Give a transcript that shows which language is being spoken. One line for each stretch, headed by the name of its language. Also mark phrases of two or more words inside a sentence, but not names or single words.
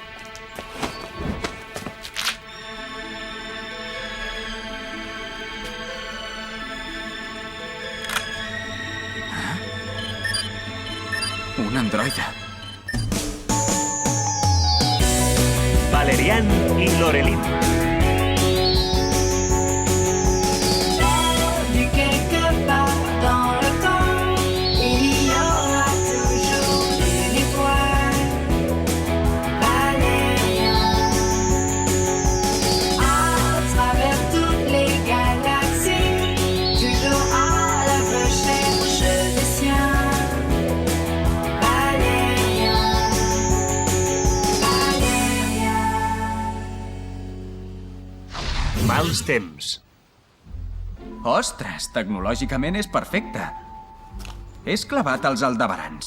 Catalan: Un androide. Valerian i Lorelin.
French: Perdu quelque part dans le temps, il y aura toujours une étoile. Valérian, à travers toutes les galaxies, toujours à la recherche des siens.
Catalan: Mals temps. Ostres, tecnològicament és perfecte. És clavat als aldebarans.